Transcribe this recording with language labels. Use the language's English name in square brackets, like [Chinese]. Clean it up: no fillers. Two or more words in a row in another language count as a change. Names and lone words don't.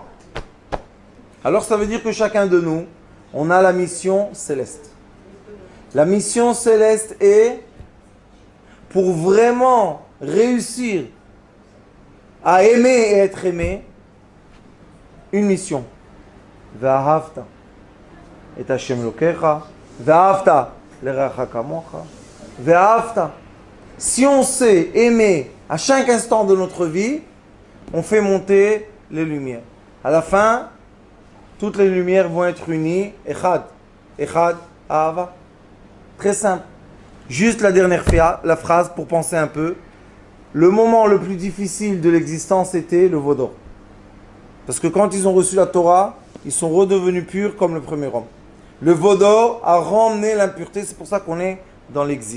[French] Alors ça veut dire que chacun de nous, on a la mission céleste. La mission céleste est pour vraiment réussir à aimer et être aimé, une mission. [Hebrew] ואהבת את השם אלוהיך, ואהבת לרעך כמוך, ואהבת. [French] Si on sait aimer à chaque instant de notre vie, on fait monter les lumières. À la fin, toutes les lumières vont être unies. [Hebrew] אחד. אחד. אהבה. [French] Très simple. Juste la dernière phrase pour penser un peu. Le moment le plus difficile de l'existence était le Vaudor. Parce que quand ils ont reçu la Torah, ils sont redevenus purs comme le premier homme. Le Vaudor a ramené l'impureté. C'est pour ça qu'on est dans l'exil.